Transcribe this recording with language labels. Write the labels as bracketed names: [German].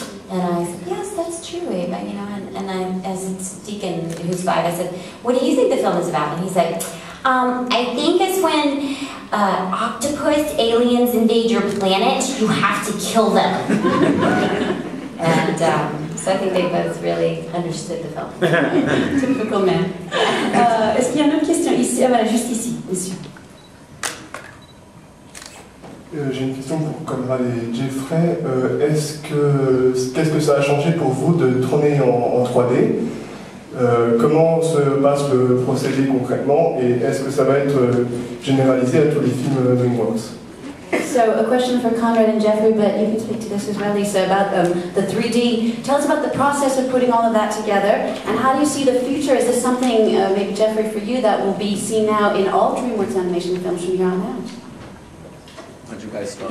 [English] And I said, yes, that's true, Ava. You know, and I, as it's Deacon, who's 5, I said, what do you think the film is about? And he said, I think it's when octopus aliens invade your planet, you have to kill them. And so I think they both really understood the film. Typical man. [French] Est-ce qu'il y a une autre question ici? Ah, voilà, juste ici, monsieur. J'ai une question pour Conrad et Jeffrey. Qu'est-ce que ça a changé pour vous de tourner en 3D? Comment se passe le procédé concrètement et est-ce que ça va être généralisé à tous les films DreamWorks? [English] So a question for Conrad and Jeffrey, but you can speak to this as well, Lisa, about the 3D. Tell us about the process of putting all of that together, and how do you see the future? Is this something, maybe Jeffrey for you, that will be seen now in all DreamWorks animation films from here on out? Would you guys start?